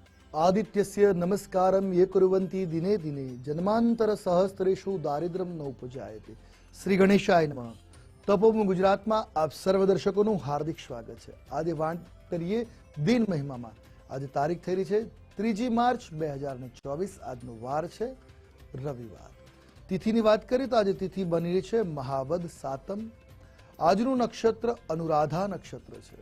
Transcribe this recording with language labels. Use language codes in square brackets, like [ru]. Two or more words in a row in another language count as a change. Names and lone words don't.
[sa] आदित्यस्य नमस्कारं ये कुर्वन्ति दिने दिने जन्मांतर सहस्त्रेषु दारिद्र्यं न उपजायते। श्री गणेशाय नमः। [gu] તપોભૂમિ ગુજરાતમાં આપ સર્વ દર્શકોનું હાર્દિક સ્વાગત છે। આજે વાત કરીએ દિન મહિમામાં। આજે તારીખ થઈ રહી છે 3 માર્ચ 2024। આજનો વાર છે રવિવાર। તિથિની વાત કરીએ તો આજે તિથિ બની રહી છે મહાવદ સાતમ। આજનું નક્ષત્ર અનુરાધા નક્ષત્ર છે।